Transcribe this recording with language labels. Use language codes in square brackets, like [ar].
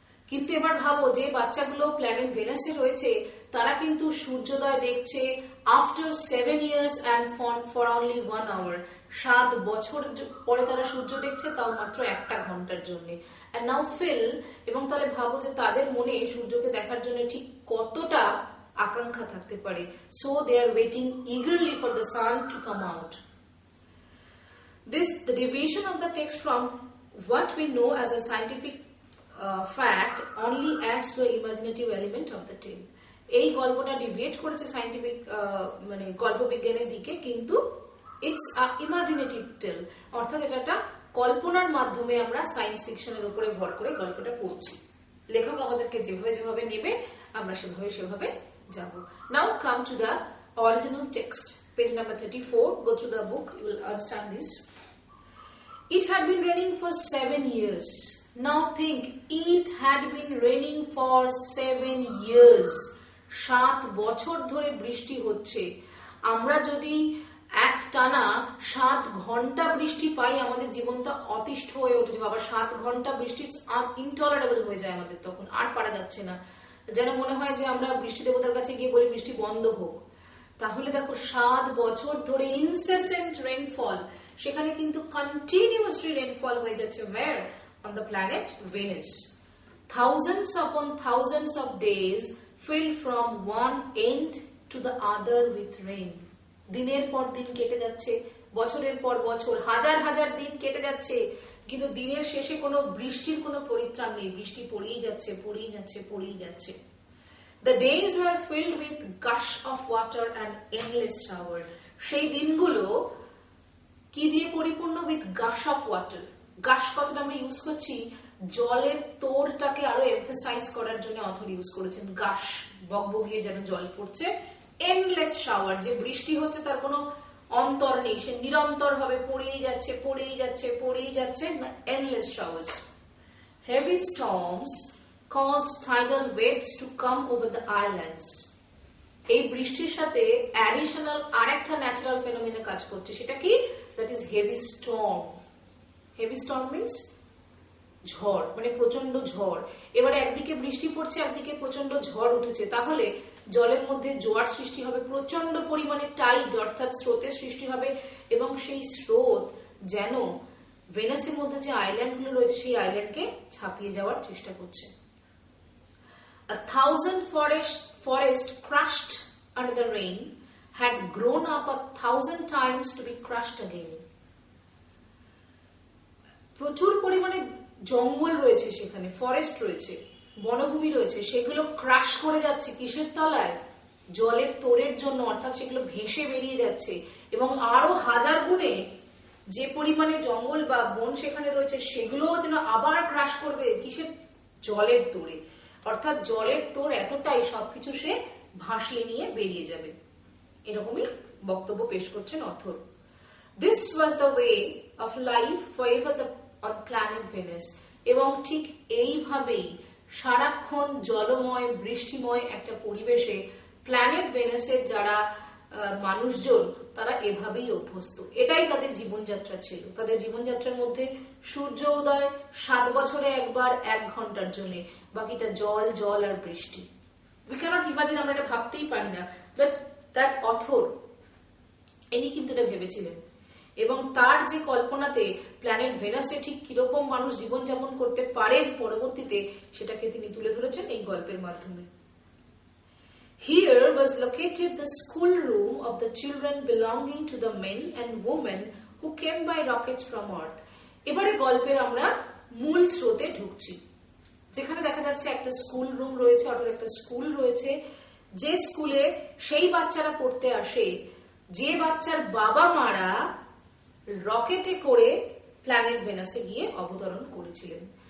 [bn] কিন্তু এবার ভাবো যে বাচ্চাগুলো প্ল্যানেট ভেনাসে রয়েছে তারা কিন্তু সূর্যোদয় দেখছে [en] After 7 years and for only 1 hour। [bn] 7 বছর পরে তারা সূর্য দেখছে, তাও মাত্র 1 ঘন্টার জন্য। [en] And now fill, [bn] এবং তাহলে ভাবো যে তাদের মনে সূর্যকে দেখার জন্য ঠিক কতটা আকাঙ্ক্ষা থাকতে পারে। [en] So they are waiting eagerly for the sun to come out. The deviation of the text from what we know as a scientific fact only adds to the imaginative element of the tale. [bn] এই গল্পটা deviate করেছে scientific মানে গল্পবিজ্ঞানের দিকে, কিন্তু [en] it's a imaginative tale, [bn] অর্থাৎ এটা একটা কল্পনার মাধ্যমে আমরা সায়েন্স ফিকশনের উপরে ভর করে গল্পটা পড়ছি। লেখক আমাদেরকে যেভাবে নেবে আমরা সেভাবে যাব। [en] Now come to the original text, page number 34. Go through the book, you will understand this. It had been raining for 7 years. Now think, it had been raining for 7 years. [bn] 7 বছর ধরে বৃষ্টি হচ্ছে। আমরা যদি একটানা 7 ঘন্টা বৃষ্টি পাই, আমাদের জীবনটা অতিষ্ঠ হয়ে উঠেছে। বাবা, 7 ঘন্টা বৃষ্টি ইনটলারেবল হয়ে যায় আমাদের, তখন আর পারা যাচ্ছে না। যেন মনে হয় যে আমরা বৃষ্টি দেবতার কাছে গিয়ে বলি বৃষ্টি বন্ধ হোক। তাহলে দেখো 7 বছর ধরে ইনসেসেন্ট রেইনফল, সেখানে কিন্তু কন্টিনিউয়াসলি রেইনফল হয়ে যাচ্ছে। [en] Where? On the planet Venus. Thousands upon thousands of days filled from one end to the other with rain. [bn] দিনের পর দিন কেটে যাচ্ছে, বছরের পর বছর, হাজার হাজার দিন কেটে যাচ্ছে, কিন্তু দিনের শেষে কোনো বৃষ্টির কোনো পরিত্রাণ নেই। বৃষ্টি পড়েই যাচ্ছে। [en] The days were filled with gush of water and endless shower. [bn] সেই দিনগুলো কি দিয়ে পরিপূর্ণ? [en] With gush of water. [bn] গাশ কথাটা আমরা ইউজ করছি জলের তোড়টাকে আরো এমফাসাইজ করার জন্য অথর ইউজ করেছেন। গাশ, বগবগিয়ে যেন জল পড়ছে। এন্ডলেস শাওয়ার, যে বৃষ্টি হচ্ছে তার কোনো অন্তর নেই, সে নিরন্তর ভাবে পড়েই যাচ্ছে। [en] Endless showers. Heavy storms caused tidal waves to come over the islands. [bn] এই বৃষ্টির সাথে অ্যাডিশনাল আরেকটা ন্যাচারাল ফেনোমেনা কাজ করছে, সেটা কি? [en] That is heavy storm. Heavy storm means [bn] ঝড়, মানে প্রচন্ড ঝড়। এবারে একদিকে বৃষ্টি পড়ছে, একদিকে প্রচন্ড ঝড় উঠেছে, তাহলে জলের মধ্যে জোয়ার সৃষ্টি হবে, প্রচন্ড পরিমাণে টাইড অর্থাৎ স্রোতের সৃষ্টি হবে, এবং সেই স্রোত যেন ভেনাসের মধ্যে যে আইল্যান্ডগুলো রয়েছে সেই আইল্যান্ডকে ছাপিয়ে যাওয়ার চেষ্টা করছে। [en] A 1,000 forest crushed under the rain had grown up 1,000 times to be crushed again. [bn] প্রচুর পরিমাণে জঙ্গল রয়েছে সেখানে, ফরেস্ট রয়েছে, বনভূমি রয়েছে, সেগুলো ক্রাশ করে যাচ্ছে কিসের তলায়? জলের তোড়ের জন্য, অর্থাৎ সেগুলো ভেসে বেরিয়ে যাচ্ছে, এবং আরো হাজার গুণে যে পরিমাণে জঙ্গল বা বন সেখানে রয়েছে সেগুলোও যেন আবার ক্রাশ করবে কিসের? জলের তোড়ে। অর্থাৎ জলের তোড় এতটাই সবকিছু সে ভাসিয়ে নিয়ে বেরিয়ে যাবে, এরকমই বক্তব্য পেশ করছেন author. [en] This was the way of life forever on planet Venus. [bn] এবং ঠিক এইভাবেই সারাক্ষণ জলময় বৃষ্টিময় একটা পরিবেশে প্ল্যানেট ভেনাসের যারা মানুষজন তারা এভাবেই অভ্যস্ত, এটাই তাদের জীবনযাত্রা ছিল। তাদের জীবনযাত্রার মধ্যে সূর্য উদয় 7 বছরে একবার 1 ঘন্টার জন্য, বাকিটা জল জল আর বৃষ্টি। [en] we can't imagine, [bn] আমরা এটা ভাবতেই পারি না, [en] but that author [bn] ইনি কিন্তু এটা ভেবেছিলেন। এবং তার যে কল্পনাতে প্ল্যানেট ভেনাসে ঠিক কিরকম মানুষ জীবনযাপন করতে পারেন পরবর্তীতে, সেটাকে তিনি তুলে ধরেছেন এই গল্পের মাধ্যমে। [en] Here was located the schoolroom of the children belonging to the men and women who came by rockets from Earth. [bn] এবারে গল্পের আমরা মূল স্রোতে ঢুকছি, যেখানে দেখা যাচ্ছে একটা স্কুল রুম রয়েছে, অর্থাৎ একটা স্কুল রয়েছে, যে স্কুলে সেই বাচ্চারা পড়তে আসে যে বাচ্চার বাবা মারা রকেটে করে প্ল্যানেট ভেনাসে গিয়ে অবতরণ করেছিলেন।